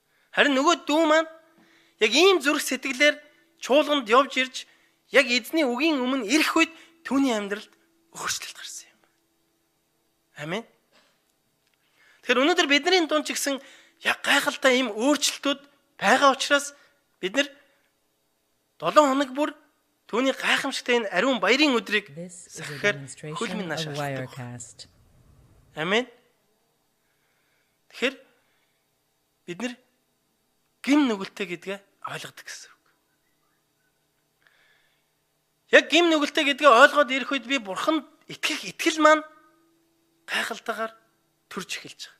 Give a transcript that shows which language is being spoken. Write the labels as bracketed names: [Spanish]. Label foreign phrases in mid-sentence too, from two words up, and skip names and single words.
[Mongolian] Харин нөгөө дүү маань яг ийм зүрх сэтгэлээр чуулганд явж ирж яг эзний үгийн өмнө ирэх үед түүний амьдралд өөрчлөлт гарсан юм. Амен. Тэгэхээр өнөөдөр бидний дунд ч гэсэн яг гайхалтай ийм өөрчлөлтүүд байгаа учраас бид нар 7 хоног бүр түүний гайхамшигтай энэ ариун баярын өдрийг [English] This is a [Mongolian] сахихаар хөл минь [English] demonstration [Mongolian] нааш [English] of [Mongolian] ашигладаг. [English] Wirecast. [Mongolian] Амен. Тэгэхээр бид нар гим нүгэлтэй гэдгээ ойлгодог гэсэн үг. Яг гим нүгэлтэй гэдгээ ойлгоод ирэх үед би бурханд итгэл маань гайхалтайгаар төрж эхэлж байгаа.